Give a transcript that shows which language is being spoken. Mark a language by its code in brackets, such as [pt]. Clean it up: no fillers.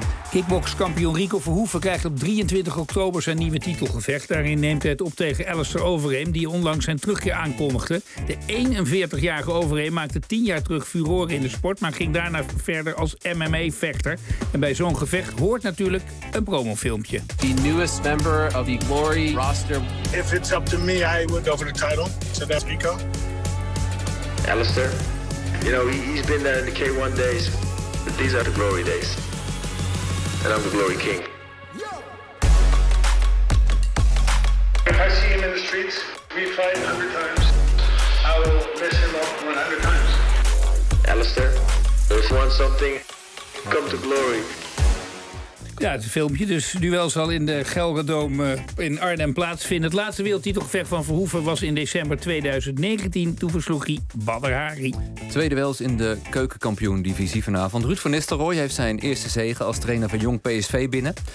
[nl] Kickbokskampioen Rico Verhoeven krijgt op 23 oktober zijn nieuwe titelgevecht. Daarin neemt hij het op tegen Alistair Overeem, die onlangs zijn terugkeer aankondigde. De 41-jarige Overeem maakte 10 jaar terug furoren in de sport, maar ging daarna verder als MMA-vechter. En bij zo'n gevecht hoort natuurlijk een promofilmpje. [en] The newest member of the Glory roster. If it's up to me, I would go for the title. So that's Rico. Alistair, you know, he's been there in the K1 days, but these are the Glory days. And I'm the Glory King. Yo! If I see him in the streets, we fight 100 times. I will mess him up 100 times. Alistair, if you want something, come to Glory. [nl] Ja, het filmpje. Dus duel zal in de Gelredome in Arnhem plaatsvinden. Het laatste wereldtitelgevecht van Verhoeven was in december 2019. Toen versloeg hij Badr Hari. Tweede duels in de keukenkampioen-divisie vanavond. Ruud van Nistelrooy heeft zijn eerste zege als trainer van Jong PSV binnen.